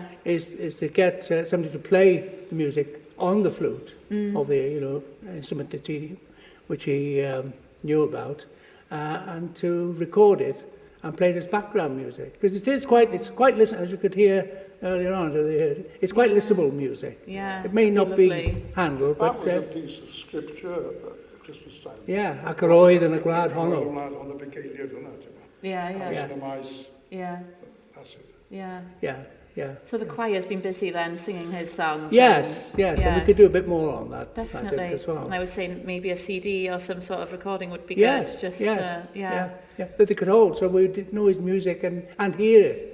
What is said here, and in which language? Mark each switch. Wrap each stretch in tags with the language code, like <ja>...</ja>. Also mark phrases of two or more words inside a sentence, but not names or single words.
<en>is to get somebody to play the music on the flute of the instrument which he knew about, and to record it and play it as background music, because it's quite listenable, as you could hear earlier on. It's quite listenable music. Yeah. It may not lovely. be Handel, That but was a piece of scripture at Christmas time. yeah,</en> <cy>ac yr oedd yn y gwlad honno.</cy> <en>On the</en> <cy>begeiliad hwnna, ti'n gwbod?</cy> <en>Yeah, yeah. Yeah. House in the mice, Yeah. that's it. Yeah. Yeah. So the choir's been busy then singing his songs. Yes, and, and yeah, we could do a bit more on that, I definitely. think, as well. And I was saying maybe a CD or some sort of recording would be Yes, good. Just yes, yeah. that they could hold, so we did know his music and hear it.</en>